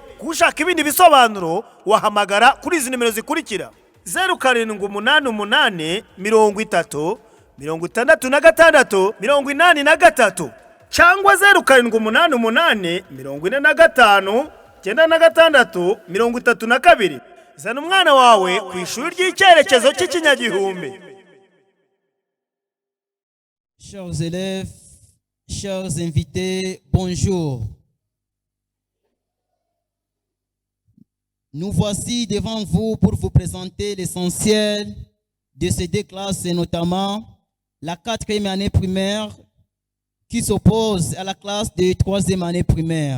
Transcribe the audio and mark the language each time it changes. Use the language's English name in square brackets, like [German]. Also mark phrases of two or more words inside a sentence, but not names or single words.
[Kinyarwanda] Kushaka ibindi bisobanuro wahamagara kuri izi nimero zikurikira: 0788 30 66 83 cyangwa 0788 45 96 32. Zana umwana wawe ku ishuri ry'icyerekezo cy'ikinyagihumbi. [French] Chers élèves, chers invités, bonjour. Nous voici devant vous pour vous présenter l'essentiel de ces deux classes, et notamment la 4e année primaire qui s'oppose à la classe de 3e année primaire.